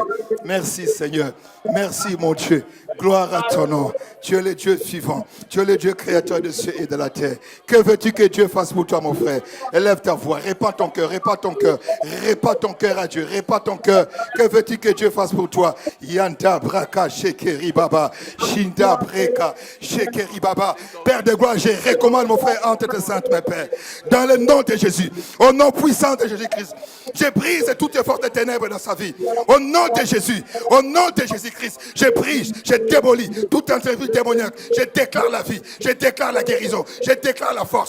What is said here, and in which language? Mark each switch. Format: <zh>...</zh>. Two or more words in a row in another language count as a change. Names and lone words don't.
<fr>Merci Seigneur. Merci mon Dieu. Gloire à ton nom. Tu es le Dieu vivant. Tu es le Dieu créateur de cieux et de la terre. Que veux-tu que Dieu fasse pour toi, mon frère? Élève ta voix. Répands ton cœur. Répands ton cœur. Répands ton cœur à Dieu. Répands ton cœur. Que veux-tu que Dieu fasse pour toi? Yanda braka shekeri baba. Shinda breka shekeri baba. Père de gloire, je recommande mon frère entre tes saintes, mes pères. Dans le nom de Jésus. Au nom puissant de Jésus-Christ. Je brise toutes les forces de ténèbres dans sa vie. Au nom de Jésus. Au nom de Jésus-Christ. Je brise. Je démolis toute entrevue démoniaque. Je déclare la vie. Je déclare la guérison. Je déclare la force.</fr>